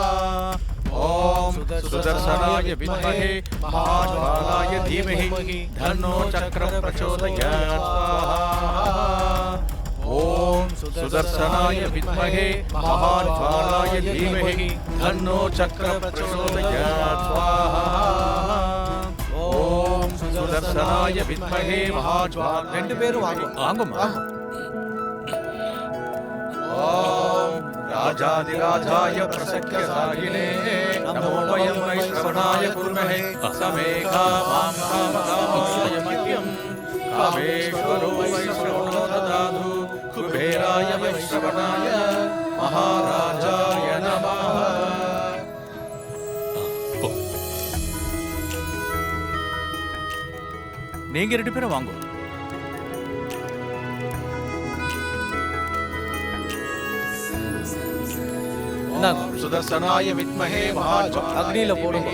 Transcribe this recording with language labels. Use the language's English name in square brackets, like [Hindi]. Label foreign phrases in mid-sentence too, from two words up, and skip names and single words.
[Sanskrit] ओम सुदर्शनाय विद्महे महाज्वालाय धीमहि धन्नो चक्र प्रचोदयात् स्वाहा। ओम सुदर्शनाय विद्महे महाज्वालाय धीमहि धन्नो चक्र प्रचोदयात् स्वाहा। ओम सुदर्शनाय विद्महे महाज्वाल [Tamil] ரெண்டு பேரும் வாங்குமா. [Sanskrit] ओम राजाधिराजाय प्रसक्यसायिने नमो वयं वैश्रवणाय कुर्महे समेघा मां कामकामाय मह्यं कामेश्वरो वैश्रवणो ददातु कुबेराय वैश्रवणाय महाराजाय नमः। [Tamil] நீங்க ரெண்டு பேரும் வாங்க. [Sanskrit] सुदर्शनाय विद्महे महाज्वालाय [Tamil] அக்னில போடுங்க.